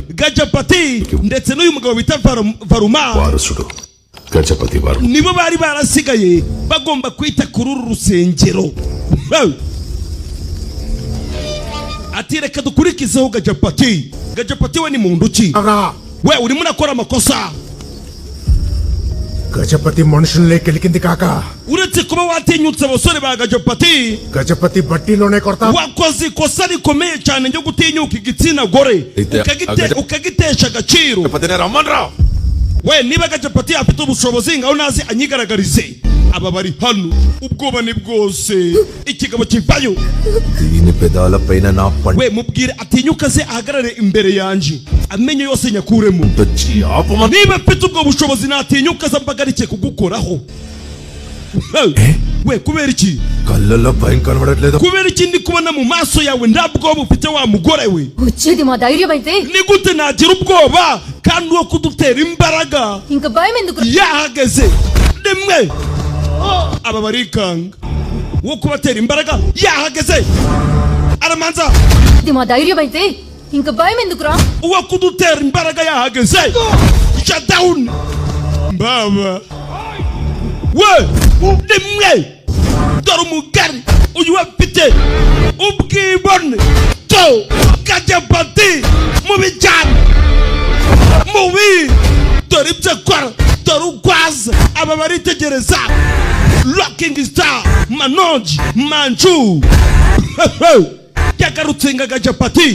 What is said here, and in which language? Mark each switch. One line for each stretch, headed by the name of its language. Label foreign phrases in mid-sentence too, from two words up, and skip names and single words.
Kinyarwanda: Gajapati ndetse n'uyu mugabo bita Varuma Warasudo Gajapati Varuma nibo bari barasigaye bagomba kwita kuri uru rusengero. Ati reka dukurikizeho Gajapati. Gajapati we ni muntu ki? We urimo urakora amakosa.
Telugu: గజపతి మనుషుల్ని కెలికింది కాక
Kinyarwanda: uretse kuba watinyutse abasore ba Gajapati
Telugu: గజపతి బట్టీలోనే కొడతా
Kinyarwanda: wakoze ikosa rikomeye cyane ryo gutinyuka igitsina gore ukagitesha agaciro. We niba Gajapati afite ubushobozi ngaho nazi anyigaragarize. Aba bari hano ubwoba ni bwose ikigabo kivayo.
Telugu: దీని పెదాల పైన నా పండు
Kinyarwanda: We mubwire atinyuka ze ahagarare imbere yanje amenye yose nyakuremo.
Telugu: వచ్చి ఆపమ
Kinyarwanda: Niba afite ubwo bushobozi natinyuka za mbagarike kugukoraho. We kubera iki?
Telugu: కళ్ళల్లో భయం కనబడట్లేదు
Kinyarwanda: Kubera iki ndi kubona mu maso yawe ndabwoba ufite wa mugore we?
Telugu: వచ్చేది మా ధైర్యం అయితే
Kinyarwanda: Ni gute nagira ubwoba kandi wo kudutera imbaraga
Telugu: ఇంకా భయం ఎందుకు
Kinyarwanda: yahageze rimwe aba barikanga wo kubatera imbaraga yahageze aramanza
Telugu: ఇది మా ధైర్యం అయితే ఇంకా భయం ఎందుకురా
Kinyarwanda: uwo kudutera imbaraga yahageze
English: shut down
Kinyarwanda: mbaba we rimwe dore umugari uyu afite ubwibone to Gajapati mubi cyane mubi dore ibyo akora dore ukwaza aba baritegereza Rocking Star Manoj Manju yagarutse nga Gajapati.